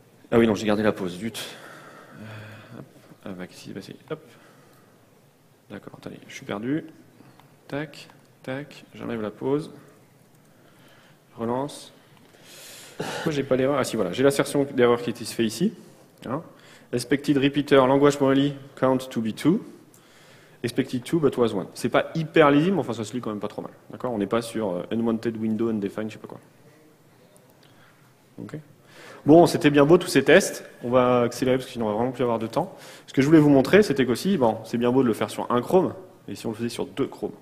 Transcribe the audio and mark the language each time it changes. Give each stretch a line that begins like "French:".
French: Ah oui, non, j'ai gardé la pause, zut. Hop, hop. D'accord, attendez, je suis perdu. Tac, tac, j'enlève la pause. Je relance. Pourquoi j'ai pas l'erreur? Ah si, voilà, j'ai l'assertion d'erreur qui se fait ici. Hein.
English: Expected repeater, language modally, count to be 2. Expected 2, but was 1.
French: C'est pas hyper lisible, mais enfin ça se lit quand même pas trop mal. D'accord. On n'est pas sur
English: unwanted window, undefined,
French: je sais pas quoi. Ok. Bon, c'était bien beau tous ces tests. On va accélérer parce que sinon on va vraiment plus avoir de temps. Ce que je voulais vous montrer, c'était qu'aussi, bon, c'est bien beau de le faire sur un Chrome, et si on le faisait sur 2 Chrome.